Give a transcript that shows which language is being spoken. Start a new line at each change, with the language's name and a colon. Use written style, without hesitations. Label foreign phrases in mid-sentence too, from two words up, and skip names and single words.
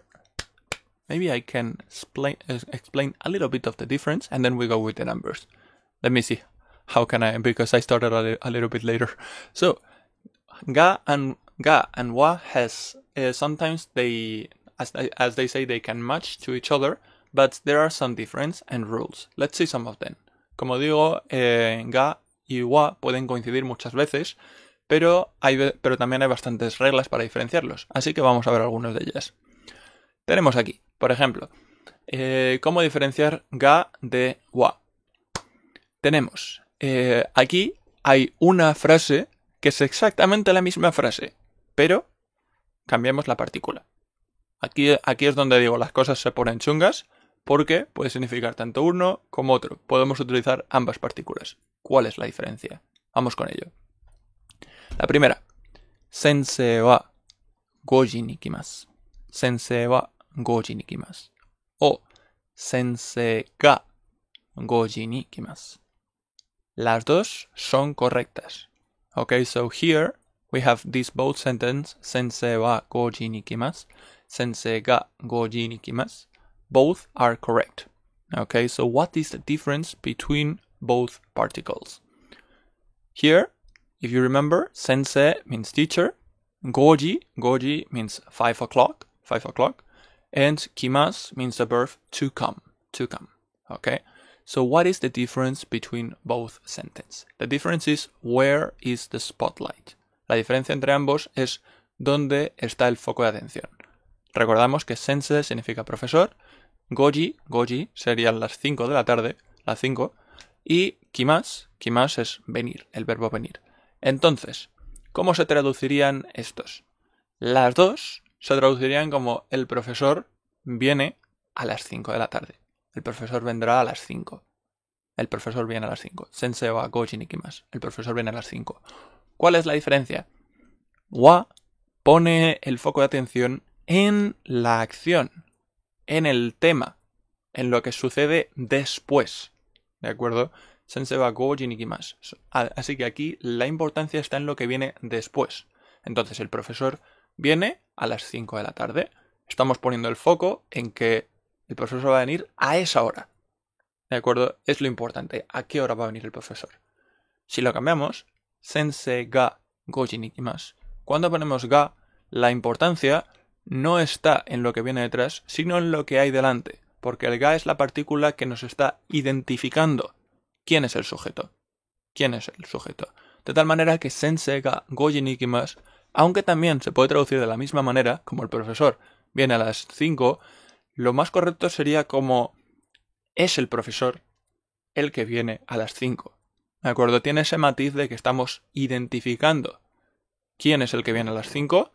English: Maybe I can explain a little bit of the difference, and then we go with the numbers. Let me see. How can I? Because I started a little bit later. So, ga and wa has sometimes they, as they say, they can match to each other, but there are some differences and rules. Let's see some of them.
Spanish: Como digo, ga y wa pueden coincidir muchas veces, pero también hay bastantes reglas para diferenciarlos. Así que vamos a ver algunas de ellas. Tenemos aquí, por ejemplo, cómo diferenciar ga de wa. Tenemos, aquí hay una frase que es exactamente la misma frase, pero cambiamos la partícula. Aquí es donde digo las cosas se ponen chungas, porque puede significar tanto uno como otro. Podemos utilizar ambas partículas. ¿Cuál es la diferencia? Vamos con ello. La primera,
Japanese: 先生は五時に来ます. 先生は五時に来ます. O 先生が五時に来ます.
Spanish: Las dos son correctas.
English: Okay, so here we have this both sentence,
Japanese: 先生は五時に来ます, 先生が五時に来ます.
English: Both are correct. Okay, so what is the difference between both particles? Here, if you remember, sensei means teacher, goji means 5 o'clock, and kimasu means the verb to come. Okay, so what is the difference between both sentences? The difference is where is the spotlight.
Spanish: La diferencia entre ambos es dónde está el foco de atención. Recordamos que sensei significa profesor, goji serían las 5 de la tarde, las 5, y kimasu es venir, el verbo venir. Entonces, ¿cómo se traducirían estos? Las dos se traducirían como el profesor viene a las 5 de la tarde. El profesor vendrá a las 5. El profesor viene a las 5.
Japanese: 先生は五時に来ます.
Spanish: El profesor viene a las 5. ¿Cuál es la diferencia? Wa pone el foco de atención en la acción, en el tema, en lo que sucede después. ¿De acuerdo?
Japanese: 先生は五時に来ます.
Spanish: Así que aquí la importancia está en lo que viene después. Entonces el profesor viene a las 5 de la tarde. Estamos poniendo el foco en que el profesor va a venir a esa hora. ¿De acuerdo? Es lo importante. ¿A qué hora va a venir el profesor? Si lo cambiamos,
Japanese: 先生が五時に来ます.
Spanish: Cuando ponemos ga, la importancia no está en lo que viene detrás, sino en lo que hay delante. Porque el ga es la partícula que nos está identificando. ¿Quién es el sujeto? De tal manera que
Japanese: 先生が五時に来ます,
Spanish: aunque también se puede traducir de la misma manera, como el profesor viene a las 5, lo más correcto sería como es el profesor el que viene a las 5. ¿De acuerdo? Tiene ese matiz de que estamos identificando quién es el que viene a las 5.